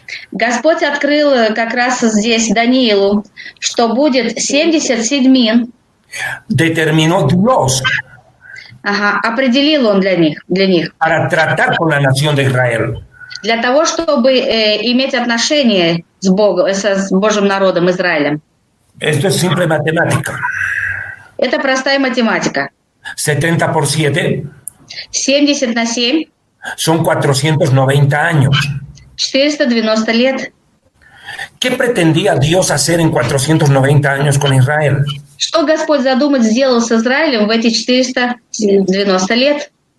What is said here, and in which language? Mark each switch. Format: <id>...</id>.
<ru>Господь открыл как раз здесь Даниилу, что будет 70 седьмин.</ru> <es>determinó Dios</es> <ru>Определил он для них,</ru> <es>para tratar con la nación de Israel.</es> <ru>для того, чтобы иметь отношения с Богом, с Божьим народом Израилем.</ru> <es>Esto es simple matemática.</es> <ru>Это простая математика.</ru> <es>70 por 7</es> <ru>70 на 7</ru> <es>son 490 años.</es> <ru>490 лет.</ru> <es>¿Qué pretendía Dios hacer en 490 años con Israel?</es> <ru>Что Господь задумать сделал с Израилем в эти 490 лет?</ru>